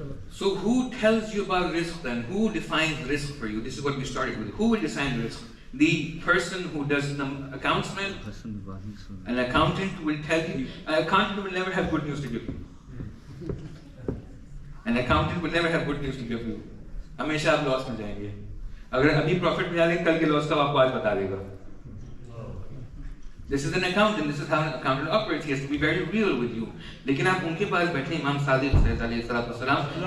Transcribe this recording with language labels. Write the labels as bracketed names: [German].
[English] So who tells you about risk then? Who defines risk for you? This is what we started with. Who will define risk? The person who does the accountsman, an accountant will tell you. An accountant will never have good news to give you. An accountant will never have good news to give you. [Hindi] हमेशा आप loss में जाएंगे. अगर अभी profit में जाएंगे, कल के लॉस का आपको आज बता देगा. [English] This is an accountant. This is how an accountant operates. He has to be very real with you. [Hindi] लेकिन आप उनके पास बैठे इमाम सादिक अलैहिस्सलाम.